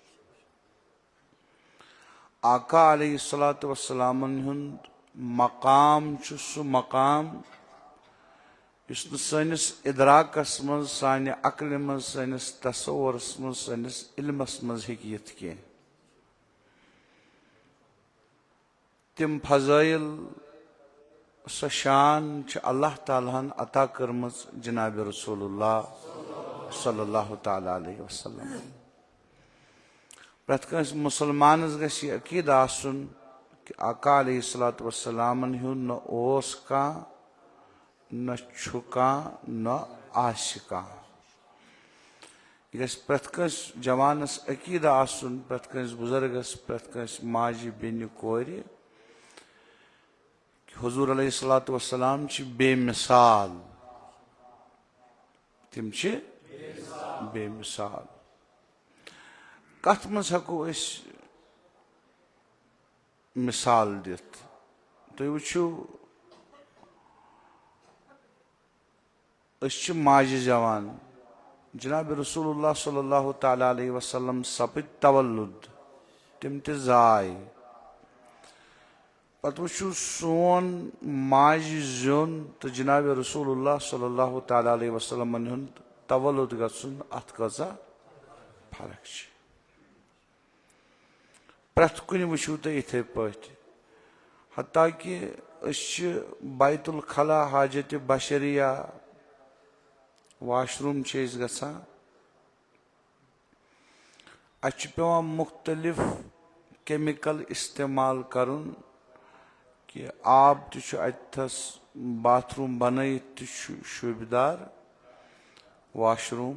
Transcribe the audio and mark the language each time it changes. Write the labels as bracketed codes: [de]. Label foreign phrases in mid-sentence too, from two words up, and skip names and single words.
[ks] آقا [ar] علیہ الصلوۃ والسلامن [ks] ہُنٛد مقام چھُ سُہ مقام یُس نہٕ سٲنِس اِدراکس منٛز، سانہِ عقلہِ منٛز، سٲنِس تصورس منٛز، سٲنِس علمس منٛز ہیٚکہِ یِتھ کینٛہہ. تِم فضٲیل، سۄ شان چھِ اللہ تعالیٰ ہن عطا کٔرمٕژ جناب رسول اللہ [ar] صلی اللہ تعالیٰ علیہ وسلم. [ks] پرٛٮ۪تھ کٲنٛسہِ مُسلمانس گژھِ یہِ عقیٖدٕ آسُن کہِ آقا [ar] علیہ الصلوۃ والسلامن [ks] ہُنٛد نہ اوس کانٛہہ نہ چھُ کانٛہہ نہ آسہِ کانٛہہ. یہِ گژھِ پرٛٮ۪تھ کٲنٛسہِ جوانس عقیٖدٕ آسُن، پرٛٮ۪تھ کٲنٛسہِ بُزرگس، پرٛٮ۪تھ کٲنٛسہِ ماجہِ بیٚنہِ کورِ کہِ حضوٗر [ar] علیہ الصلوۃ والسلام [ks] چھِ بے مثال. تِم چھِ بے مثال. کتھ منٛز ہٮ۪کو أسۍ مثال دِتھ؟ تُہۍ وٕچھِو، أسۍ چھِ ماجہِ زٮ۪وان. جناب رسول اللہ [ar] صلی اللہ تعالیٰ علیہ وسلم [ks] سپٕدۍ تولُد، تِم تہِ زاے. پتہٕ وٕچھِو سون ماجہِ زیُن تہٕ جناب رسول اللہ [ar] صلی اللہ تعالیٰ علیہ وسلمن [ks] ہُنٛد تولُد گژھُن، اتھ کۭژاہ فرق چھِ. پرٛٮ۪تھ کُنہِ وٕچھِو تُہۍ یِتھٕے پٲٹھۍ. حتیٰ کہِ أسۍ چھِ بیت الخلا حاجتِ بشریہ [en] wash room [ks] چھِ أسۍ گژھان، اَسہِ چھُ پیٚوان مُختٔلِف کیمِکل استعمال کرُن کہِ آب تہِ چھُ اتھس، [en] bath room [ks] بنٲیِتھ تہِ چھُ شوٗبدار [en] wash room.